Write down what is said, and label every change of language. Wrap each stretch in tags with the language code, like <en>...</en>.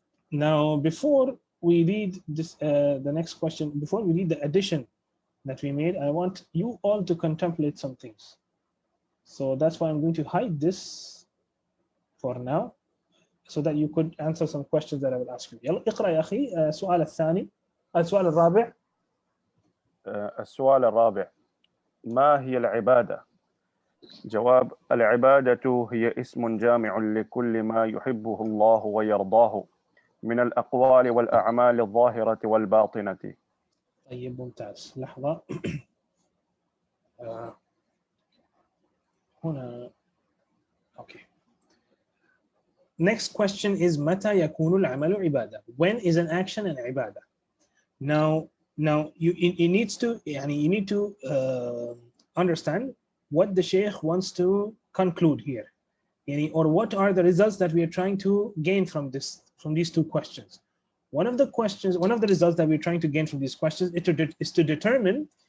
<en>Now, before we read this, the next question, before we read the addition that we made, I want you all to contemplate some things. So that's why I'm going to hide this for now, so that you could answer some questions that I will ask you.</en> <ar>يلا اقرأ يا أخي السؤال الثاني، السؤال الرابع. السؤال الرابع: ما هي العبادة؟ جواب: العبادة هي اسم جامع لكل ما يحبه الله ويرضاه من الأقوال والأعمال الظاهرة والباطنة. طيب ممتاز. لحظة. هنا. Okay.</ar> <en>Next question is</en> <ar>متى يكون العمل عبادة?</ar> <en>When is an action an ibadah? Now you need to understand what the Shaykh wants to conclude here, or what are the results that we are trying to gain from these two questions. One of the results that we're trying to gain from these questions is to determine</en>